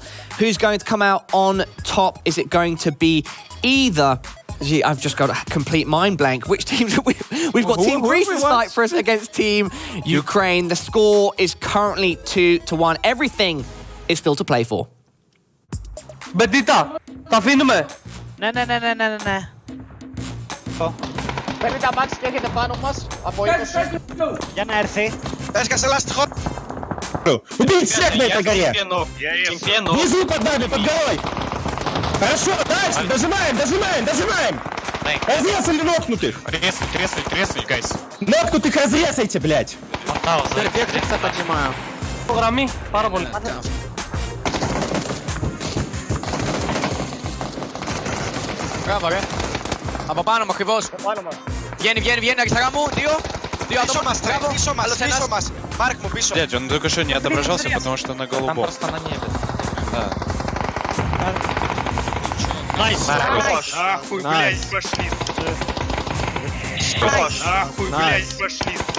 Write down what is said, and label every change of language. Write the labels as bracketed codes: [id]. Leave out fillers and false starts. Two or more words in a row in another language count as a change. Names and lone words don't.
[en] Who's going to come out on top? Is it going to be either... Gee, I've just got a complete mind blank. Which teams have we've got Team Greece and Cyprus against Team Ukraine. The score is currently 2-1. Everything is still to play for. [el] Μπεντίτα, τα αφήνουμε. Ναι. Παίρνει τα μάξι και έρχεται πάνω μας από 20. Για να έρθει. Έσκασε λάστιχο. [ru] Убить всех на этой горе. Внизу под нами, под горой. Хорошо, дальше, дожимаем. Разрезали нокнутых. Резать, гайс. Нокнутых разрезайте, блядь. Перфектикса поджимаю. [el] Γραμμή, πάρα πολύ. Μπράβο, ρε. Από πάνω μου, ακριβώς. Βγαίνει, αριστερά μου, δύο άτομα. Πίσω μας. Марк μου πίσω. [ru] Блядь, он только что не отображался, потому что на голубом. Там просто на небе. Да. Найс! Ахуй, блядь, пошли. Ахуй, блядь, пошли.